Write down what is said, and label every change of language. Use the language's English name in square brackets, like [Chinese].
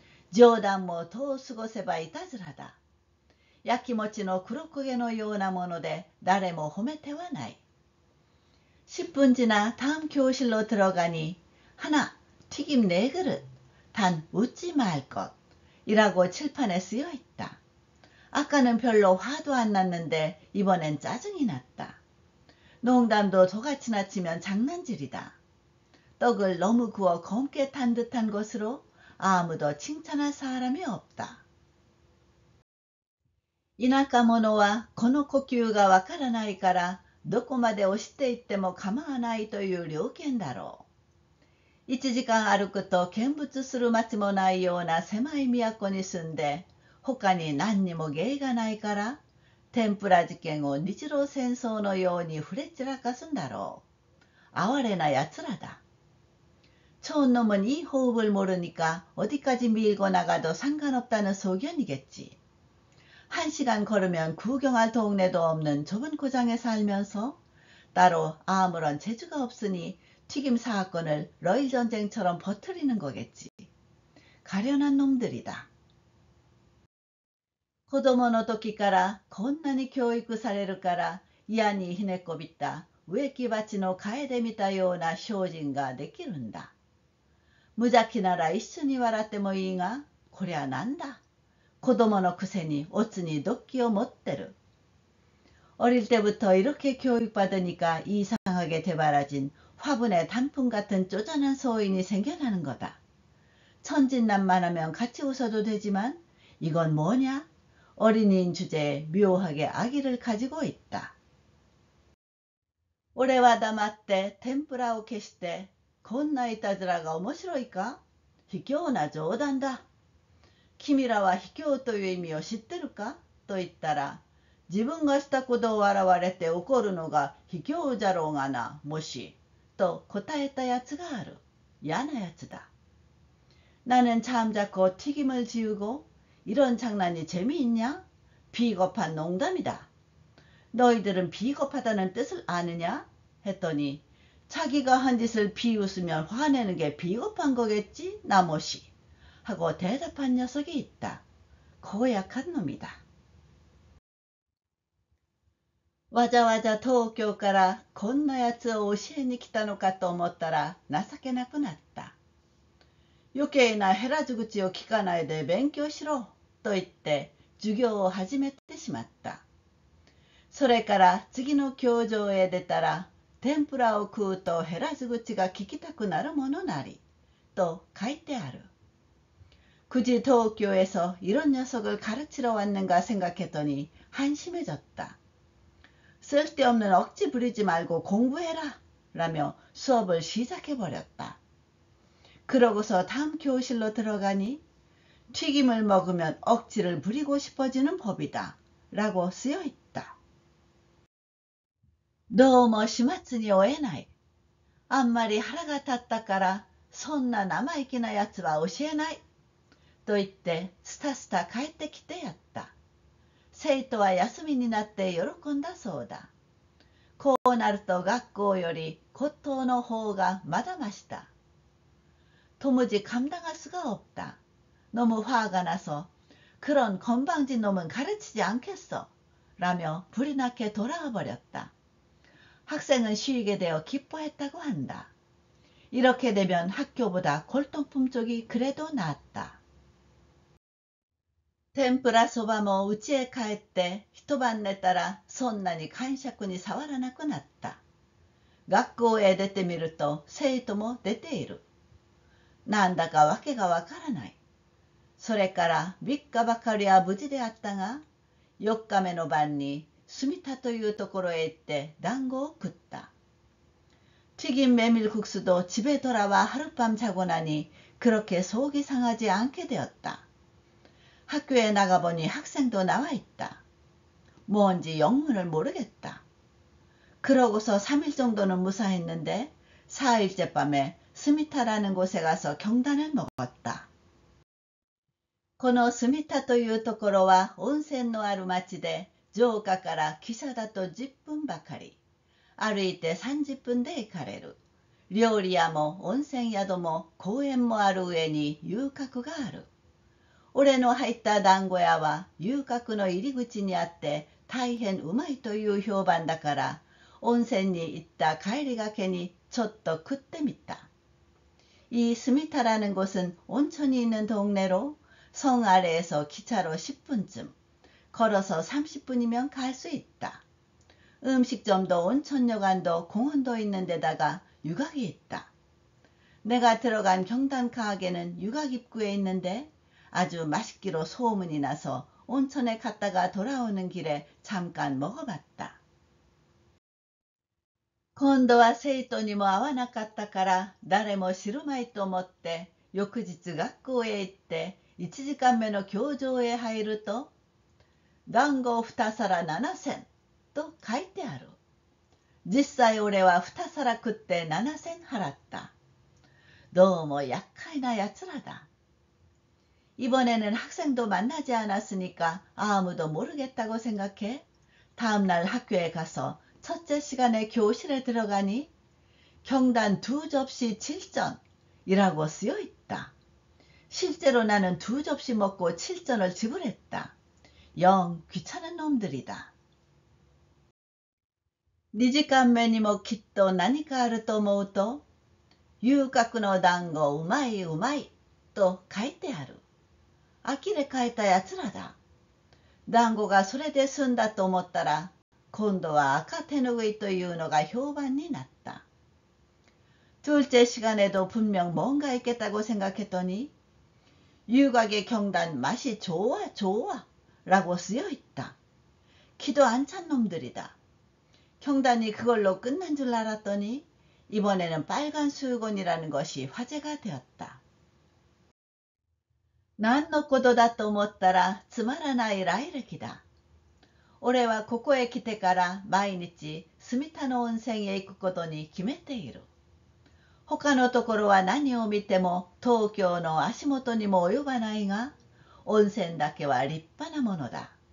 [Japanese] 冗談も戸を過ごせばいたずらだ。焼き餅の黒焦げのようなもので誰も褒めてはない。 [Korean] 10분 지나 다음 교실로 들어가니 하나 튀김 4그릇 단 웃지 말 것 이라고 칠판에 쓰여 있다. 아까는 별로 화도 안 났는데 이번엔 짜증이 났다. 농담도 저같이나 치면 장난질이다. 떡을 너무 구워 검게 탄 듯한 것으로 아무도 칭찬할 사람이 없다. [Japanese] 田舎者はこの呼吸がわからないからどこまで押していっても構わないという了見だろう。 1時間歩くと見物する町もないような狭い都に住んで他に何にも芸がないから天ぷら事件を日露戦争のように触れ散らかすんだろう。哀れな奴らだ。 [Korean] 좋은 놈은 이 호흡을 모르니까 어디까지 밀고 나가도 상관없다는 소견이겠지. 1시간 걸으면 구경할 동네도 없는 좁은 고장에 살면서 따로 아무런 재주가 없으니 튀김 사건을 러일전쟁처럼 버티는 거겠지. 가련한 놈들이다. [Japanese] 子供の時からこんなに教育されるから嫌にひねこびった植木鉢の楓見たような精進ができるんだ。無邪気なら一緒に笑ってもいいが、こりゃなんだ。子供のくせにおつに毒気を持ってる。 [Korean] 어릴 때부터 이렇게 교육받으니까 이상하게 되바라진 화분의 단풍 같은 쪼잔한 소인이 생겨나는 거다. 천진난만하면 같이 웃어도 되지만 이건 뭐냐? 어린이인 주제에 묘하게 악의를 가지고 있다. [Japanese] 俺は黙って天ぷらを消して、こんないたずらが面白いか？卑怯な冗談だ。君らは卑怯という意味を知ってるか？と言ったら、自分がしたことを笑われて怒るのが卑怯じゃろうがな、もし、と答えたやつがある。嫌なやつだ。 [Korean] 나는 잠자코 튀김을 지우고 이런 장난이 재미있냐? 비겁한 농담이다. 너희들은 비겁하다는 뜻을 아느냐? 했더니 자기가 한 짓을 비웃으면 화내는 게 비겁한 거겠지? 나모시. 하고 대답한 녀석이 있다. 고약한 놈이다. [Japanese] わざわざ東京からこんなやつを教えに来たのかと思ったら情けなくなった。余計な減らず口を聞かないで勉強しろと言って授業を始めてしまった。それから次の教場へ出たら天ぷらを食うと減らず口が聞きたくなるものなりと書いてある。 [Korean] 굳이 도쿄에서 이런 녀석을 가르치러 왔는가 생각했더니 한심해졌다. 쓸데없는 억지 부리지 말고 공부해라 라며 수업을 시작해버렸다. 그러고서 다음 교실로 들어가니 튀김을 먹으면 억지를 부리고 싶어지는 법이다 라고 쓰여있다. [Japanese] どうも始末に負えない。あんまり腹が立ったからそんな生意気なやつは教えない。と言ってスタスタ帰ってきてやった。生徒は休みになって喜んだそうだ。こうなると学校より骨董の方がまだましだ。 [Korean] 도무지 감당할 수가 없다. 너무 화가 나서 그런 건방진 놈은 가르치지 않겠어. 라며 불이 나게 돌아와 버렸다. 학생은 쉬게 되어 기뻐했다고 한다. 이렇게 되면 학교보다 골동품 쪽이 그래도 낫다. [Japanese] 天ぷらそばも家へ帰って一晩寝たらそんなに癇癪に触らなくなった。学校へ出てみると生徒も出ている。なんだかわけがわからない。それから3日ばかりは無事であったが、4日目の晩に住田というところへ行って団子を食った。 [Korean] 튀김 메밀국수도 집에 돌아와 하룻밤 자고 나니 그렇게 속이 상하지 않게 되었다. 학교에 나가보니 학생도 나와 있다. 뭔지 영문을 모르겠다. 그러고서 3일 정도는 무사했는데 4일째 밤에 스미타라는 곳에 가서 경단을 먹었다. [Japanese] このスミタというところは温泉のある町で、城下から汽車だと10分ばかり。歩いて30分で行かれる。料理屋も温泉宿も公園もある上に遊郭がある。俺の入った団子屋は遊郭の入り口にあって大変うまいという評判だから、温泉に行った帰りがけにちょっと食ってみた。 [Korean] 이 스미타라는 곳은 온천이 있는 동네로 성 아래에서 기차로 10분쯤, 걸어서 30분이면 갈 수 있다. 음식점도 온천여관도 공원도 있는 데다가 유곽이 있다. 내가 들어간 경단 가게는 유곽 입구에 있는데 아주 맛있기로 소문이 나서 온천에 갔다가 돌아오는 길에 잠깐 먹어봤다. [Japanese] 今度は生徒にも会わなかったから誰も知るまいと思って翌日学校へ行って1時間目の教場へ入ると、団子2皿7,000と書いてある。実際俺は2皿食って7,000払った。どうも厄介なやつらだ。 [Korean] 이번에는 학생도 만나지 않았으니까 아무도 모르겠다고 생각해 다음날 학교에 가서 첫째 시간에 교실에 들어가니 경단 2접시 7전이라고 쓰여 있다. 실제로 나는 2접시 먹고 7전을 지불했다. 영 귀찮은 놈들이다. [Japanese] 2時間目にもきっと何かあると思うと、遊郭の団子うまいうまいと書いてある。呆れかえたやつらだ。団子がそれで済んだと思ったら、今度は赤手ぬぐいというのが評判になった。 [Korean] 둘째 시간에도 분명 뭔가 있겠다고 생각했더니 유곽의 경단 맛이 좋아 좋아 라고 쓰여 있다. 기도 안 찬 놈들이다. 경단이 그걸로 끝난 줄 알았더니 이번에는 빨간 수건이라는 것이 화제가 되었다. [Japanese] 何のことだと思ったらつまらない来歴だ。俺はここへ来てから毎日住田の温泉へ行くことに決めている。他のところは何を見ても東京の足元にも及ばないが、温泉だけは立派なものだ。